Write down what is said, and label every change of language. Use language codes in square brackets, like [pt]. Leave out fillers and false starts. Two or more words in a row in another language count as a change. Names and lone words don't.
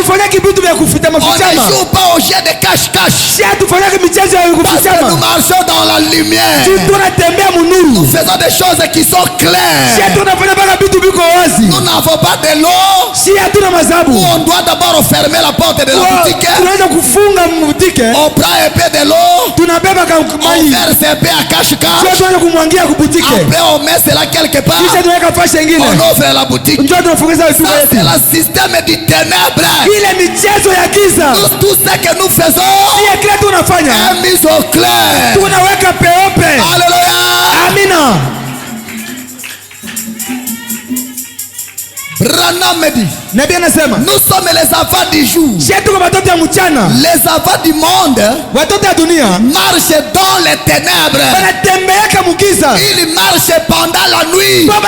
[fr] On ne joue pas au jeu de cache-cache. Parce que nous marchons dans la lumière. Nous faisons des choses qui sont claires. Nous n'avons pas de l'eau, [sw] si hatuna mazabu, [fr] on doit d'abord fermer la porte de la boutique. [sw] Tunaweza kufunga boutique. [fr] On prend un peu de l'eau. [sw] Tunabeba maji. [fr] On verse un peu à cache-cache. [sw] Sio tuanze kumwangia ku boutique. [fr] Après on met cela quelque part. [sw] Kisha tunaweka fasi nyingine. [fr] On ouvre la boutique. [sw] Ndio tunafunguza vitu vyetu. [fr] C'est le système du ténèbre. [sw] Ile michezo ya giza. [fr] Tout ce que nous faisons. [sw] Ile kile tunafanya. [fr] Est mis au clair. [sw] Tunaweka peupe. [fr] Alléluia. [sw] Amina. [fr] Branham me dit, nous sommes les enfants du jour. Les enfants du monde marchent dans les ténèbres. Ils marchent pendant la nuit.